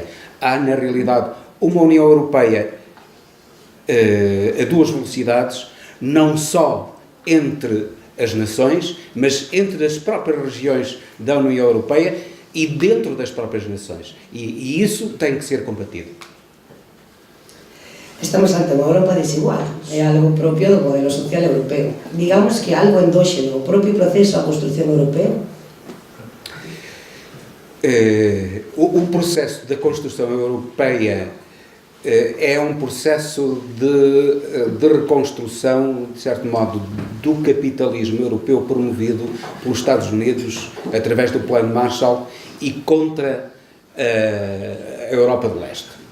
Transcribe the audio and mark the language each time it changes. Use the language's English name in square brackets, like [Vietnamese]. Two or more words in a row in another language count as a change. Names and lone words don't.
[Portuguese] Há, na realidade, uma União Europeia a duas velocidades, não só entre as nações, mas entre as próprias regiões da União Europeia e dentro das próprias nações. E isso tem que ser combatido. [Galician] Estamos ante unha Europa desigual, é algo propio do modelo social europeo. Digamos que algo endóxeno, o propio proceso da construción europea. [Portuguese] O processo da construção europeia é um processo de reconstrução, de certo modo, do capitalismo europeu promovido pelos Estados Unidos através do Plano Marshall e contra a Europa de Leste.